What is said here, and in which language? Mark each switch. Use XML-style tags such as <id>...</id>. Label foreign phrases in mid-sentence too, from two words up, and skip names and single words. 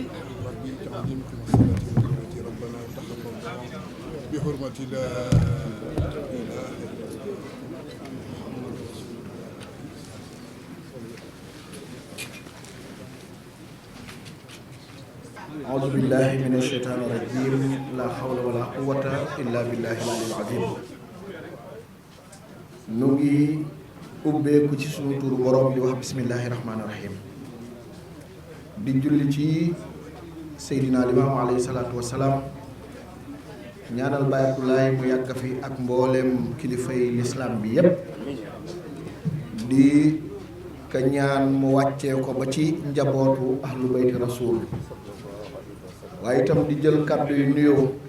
<ar>ربي تعظيمكم وصلاتي وبركاته ربنا تقبل دعاء بحرمة لا إله إلا الله محمد رسول الله. أعوذ بالله من الشيطان الرجيم لا حول ولا قوة إلا بالله العلي العظيم</ar> <wo>nu ngi ubbeeku ci sunu turu borom di wax</wo> <ar>بسم الله الرحمن الرحيم</ar> <wo>di julli ci Seydina Limaamu</wo> <ar>عليه الصلاة والسلام</ar> <wo>ñaanal Baay Abdoulaye mu yàgg fi ak mboolem kilifay lislaam bi yépp di ka ñaan mu wàccee ko ba ci njabootu</wo> <ar>أهل بيت الرسول</ar> <wo>waaye itam di jël kàddu yu nuyoo</wo>